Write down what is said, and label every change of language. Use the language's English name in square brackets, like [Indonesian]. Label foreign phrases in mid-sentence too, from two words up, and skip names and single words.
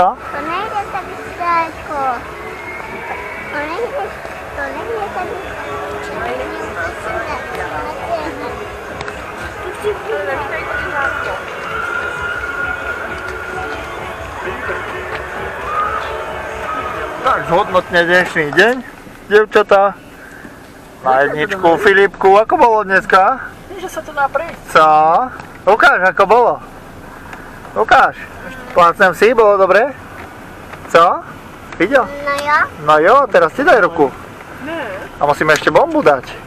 [Czech] To nejde tady daleko. To nejde tady [Slovak] Tak zhodnotne dnešný deň, dievčatá. Na jedničku Filipku, ako bolo dneska? Že sa tu dá prísť. Co? Ukáž, ako bolo. Ukáž. Plácnem si, bolo dobre? Co? Videl? [Czech] No jo. [Slovak] No jo, teraz ti daj ruku. A musíme ešte bombu dať.